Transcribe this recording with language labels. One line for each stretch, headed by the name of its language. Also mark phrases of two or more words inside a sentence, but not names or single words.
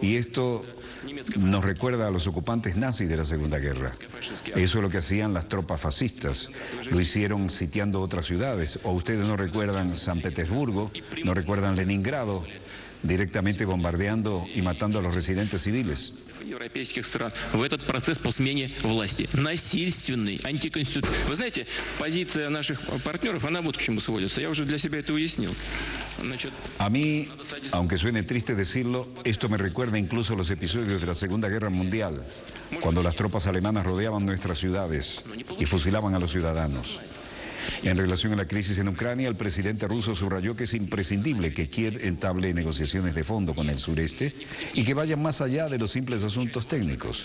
Spanish: Y esto nos recuerda a los ocupantes nazis de la Segunda Guerra. Eso es lo que hacían las tropas fascistas. Lo hicieron sitiando otras ciudades. O ustedes no recuerdan San Petersburgo, no recuerdan Leningrado, directamente bombardeando y matando a los residentes civiles.
Russian: Европейских стран в этот процесс по смене власти. Насильственный, антиконституционный. Вы знаете, позиция наших партнеров, она вот к чему сводится. Я уже для себя это уяснил.
Spanish: A mí, aunque suene triste decirlo, esto me recuerda incluso los episodios de la Segunda Guerra Mundial, cuando las tropas alemanas rodeaban nuestras ciudades y fusilaban a los ciudadanos. En relación a la crisis en Ucrania, el presidente ruso subrayó que es imprescindible que Kiev entable negociaciones de fondo con el sureste y que vayan más allá de los simples asuntos técnicos.